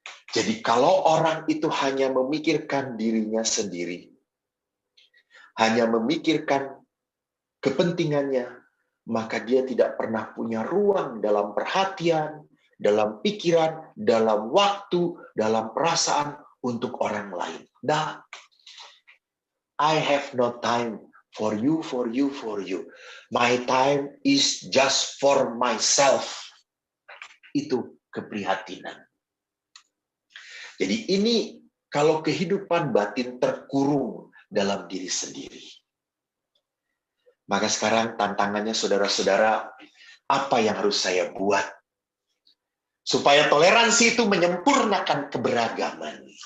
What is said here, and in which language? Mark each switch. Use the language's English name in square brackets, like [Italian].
[Indonesian] Jadi kalau orang itu hanya memikirkan dirinya sendiri, hanya memikirkan kepentingannya, maka dia tidak pernah punya ruang dalam perhatian, dalam pikiran, dalam waktu, dalam perasaan untuk orang lain. [English] Nah, I have no time for you. My time is just for myself. [Indonesian] Itu keprihatinan. Jadi ini kalau kehidupan batin terkurung dalam diri sendiri. Maka sekarang tantangannya saudara-saudara, apa yang harus saya buat? Supaya toleransi itu menyempurnakan keberagaman.